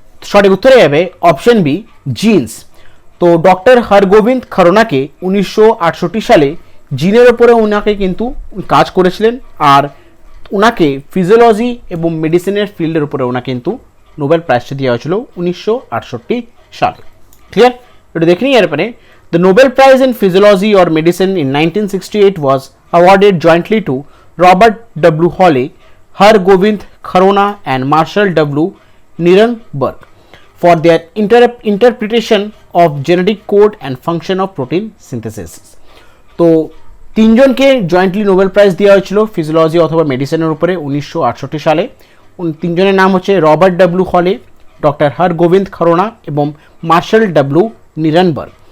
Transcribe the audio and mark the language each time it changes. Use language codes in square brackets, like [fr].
[bn] সঠিক উত্তরে যাবে অপশন বি জিনস। তো ডক্টর হরগোবিন্দ খরোনাকে 1968 সালে জিনের ওপরে ওনাকে কিন্তু কাজ করেছিলেন, আর ওনাকে ফিজিওলজি এবং মেডিসিনের ফিল্ডের উপরে ওনাকে কিন্তু নোবেল প্রাইজটি দেওয়া হয়েছিল 1968 সালে। ক্লিয়ার? এটা দেখে নিই এরপরে, [en] The Nobel prize in physiology or medicine in 1968 was awarded jointly to Robert W. Hawley, Hargobind Kharona, and Marshall W. Nirenberg for their interpretation of genetic code and function of protein synthesis. [bn] তো তিনজনকে jointly Nobel prize দেওয়া হয়েছিল physiology অথবা মেডিসিনের উপরে 1968 সালে। তিনজনের নাম হচ্ছে রবার্ট ডাব্লিউ হলে, ডক্টর হরগোবিন্দ খরোনা এবং মার্শাল ডাব্লিউ নিরেনবার্গ।